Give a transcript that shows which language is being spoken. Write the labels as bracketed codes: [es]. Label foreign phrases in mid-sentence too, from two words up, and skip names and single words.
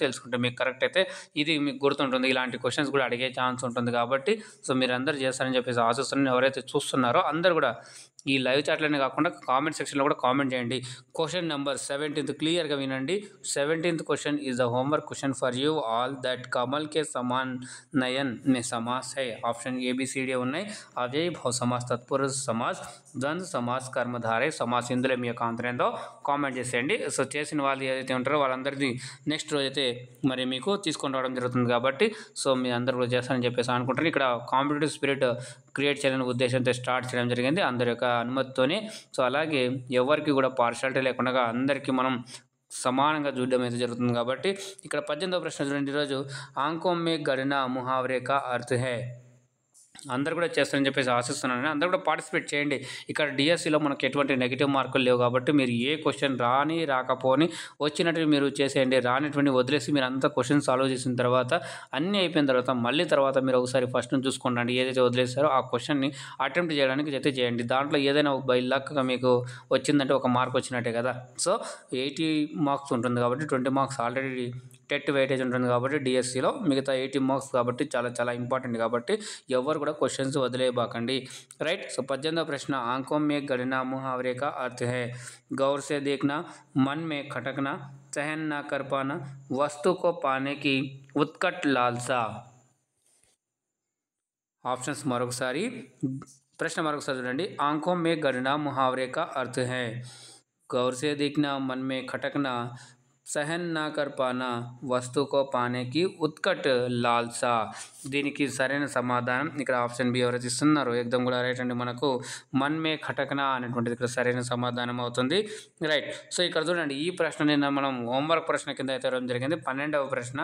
[te] తెలుసుకుంటే మీకు కరెక్ట్ అయితే ఇది మీకు గుర్తుంటుంది. ఇలాంటి క్వశ్చన్స్ కూడా అడిగే ఛాన్స్ ఉంటుంది కాబట్టి సో మీరు అందరూ చేస్తారని చెప్పేసి ఆశిస్తున్నాను. ఎవరైతే చూస్తున్నారో అందరూ కూడా ఈ లైవ్ చాట్లోనే కాకుండా కామెంట్ సెక్షన్లో కూడా కామెంట్ చేయండి. [en] question number 17 [te] క్లియర్గా వినండి. [en] 17th question is the homework question for you all that [hi] कमल के समान नयन में समास है. [te] ఆప్షన్ ఏబిసిడి ఉన్నాయి. [hi] अव्ययी भाव समास, तत्पुरुष समास, द्वंद्व समास, कर्मधारय समास. [te] ఇందులో మీ యొక్క ఆన్సర్ ఏందో కామెంట్ చేసేయండి. సో చేసిన వాళ్ళు ఏదైతే ఉంటారో వాళ్ళందరినీ నెక్స్ట్ రోజు అయితే మరి మీకు తీసుకొని రావడం జరుగుతుంది కాబట్టి సో మీ అందరూ కూడా చేస్తారని చెప్పేసి అనుకుంటారు. ఇక్కడ కాంపిటేటివ్ స్పిరిట్ క్రియేట్ చేయాలనే ఉద్దేశంతో స్టార్ట్ చేయడం జరిగింది అందరి యొక్క అనుమతితోనే. సో అలాగే ఎవరికి కూడా పార్షాలిటీ లేకుండా అందరికీ మనం సమానంగా చూడడం అయితే జరుగుతుంది కాబట్టి ఇక్కడ 18వ ప్రశ్న చూడండి. [hi] ఈరోజు आँखों में गड़ना मुहावरे का अर्थ है. [te] అందరూ కూడా చేస్తారని చెప్పేసి ఆశిస్తున్నాను. అందరూ కూడా పార్టిసిపేట్ చేయండి. ఇక్కడ డిఎస్సిలో మనకు ఎటువంటి నెగిటివ్ మార్కులు లేవు కాబట్టి మీరు ఏ క్వశ్చన్ రాకపోని వచ్చినట్టు మీరు చేసేయండి. రానిటువంటి వదిలేసి మీరు అంతా క్వశ్చన్ సాల్వ్ చేసిన తర్వాత అన్నీ అయిపోయిన తర్వాత మళ్ళీ తర్వాత మీరు ఒకసారి ఫస్ట్ నుంచి చూసుకోండి. ఏదైతే వదిలేస్తారో ఆ క్వశ్చన్ని అటెంప్ట్ చేయడానికి అయితే చేయండి. దాంట్లో ఏదైనా ఒక బై లక్గా మీకు వచ్చిందంటే ఒక మార్క్ వచ్చినట్టే కదా. సో 80 మార్క్స్ ఉంటుంది కాబట్టి 20 మార్క్స్ ఆల్రెడీ టెట్ వెయిటేజ్ ఉంటుంది కాబట్టి డిఎస్సిలో మిగతా 80 మార్క్స్ కాబట్టి చాలా చాలా ఇంపార్టెంట్ కాబట్టి ఎవరు కూడా క్వశ్చన్స్ వదిలేయబాకండి. రైట్. సో 18వ ప్రశ్న. [hi] ఆంఖోं में गड़ना मुहावरे का अर्थ है गौर से देखना, मन में खटकना, सहन ना कर पाना, वस्तु को पाने की उत्कट लालसा. [te] ఆప్షన్స్ మరొకసారి, ప్రశ్న మరొకసారి చూడండి. [hi] ఆంఖోं में गड़ना मुहावरे का अर्थ है गौर से देखना, मन में खटकना, सहन ना कर पाना, वस्तु को पाने की उत्कट लालसा. [te] దీనికి సరైన సమాధానం ఇక్కడ ఆప్షన్ బి ఎవరైతే ఇస్తున్నారో ఎగ్దమ్ కూడా రైట్ అండి. మనకు [hi] मन में खटकना [te] అనేటువంటిది ఇక్కడ సరైన సమాధానం అవుతుంది. రైట్. సో ఇక్కడ చూడండి, ఈ ప్రశ్న నిన్న మనం హోంవర్క్ ప్రశ్న కింద అయితే ఇవ్వడం జరిగింది, 12వ ప్రశ్న.